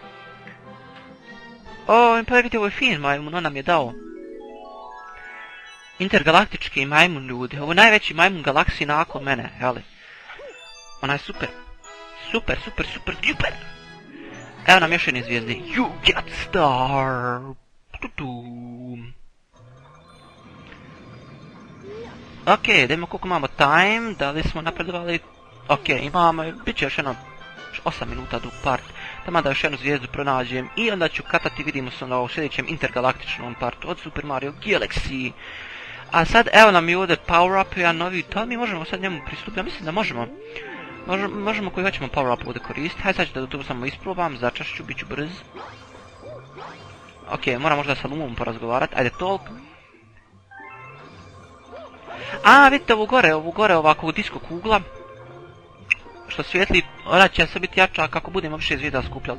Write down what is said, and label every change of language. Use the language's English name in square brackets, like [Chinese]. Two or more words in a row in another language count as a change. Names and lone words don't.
[Bosnian] Pa vidite, ovo je fin majmun, on nam je dao intergalaktički majmun, ljudi. Ovo je najveći majmun galaksiji nakon mene, jeli? Ona je super. Super. Evo nam još jedne zvijezde. [English] You get star. [Bosnian] Ok, idemo koliko imamo time, da li smo napredovali. Ok, imamo, bit će još jedno 8 minuta dug part. Tamo da još jednu zvijezdu pronađem i onda ću katati, vidimo se na sljedećem intergalaktičnom partu od Super Mario Galaxy. A sad evo nam je ovdje [English] power up, [Bosnian] jedan novi, to mi možemo sad njemu pristupiti, ja mislim da možemo. Možemo koji hoćemo [English] power up [Bosnian] ovdje koristiti, hajde sad ću da to samo isprobam, začašću, bit ću brz. Ok, moram možda sa Lumom porazgovarat, ajde toliko. Vidite ovu gore ovako disko kugla. Što svijetli, ona će se biti jača kako budemo više zvijezda skupljali.